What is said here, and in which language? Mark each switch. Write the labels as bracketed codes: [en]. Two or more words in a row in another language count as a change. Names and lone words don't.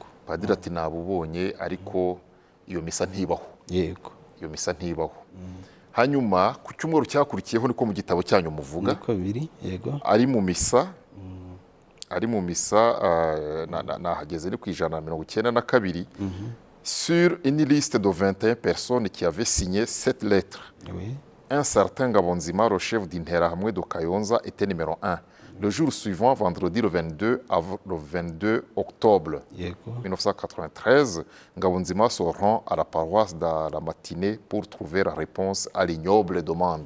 [rw] Padiri ati nabubonye, ariko iyo misa ntibaho. Yego. Iyo misa ntibaho. Hanyuma ku cyumweru cyakurikiyeho niko mu gitabo cyanyu muvuga. Niko biri. Yego. Ari mu misa nahageze ni ku 192 [fr] sur une liste de 21 personnes qui avaient signé cette lettre. Oui. Un certain Ngabonzima, le chef d'Interahamwe de Kayonza, était numéro 1. Le jour suivant, vendredi le 22 octobre 1993, Ngabonzima se rend à la paroisse dans la matinée pour trouver la réponse à l'ignoble demande.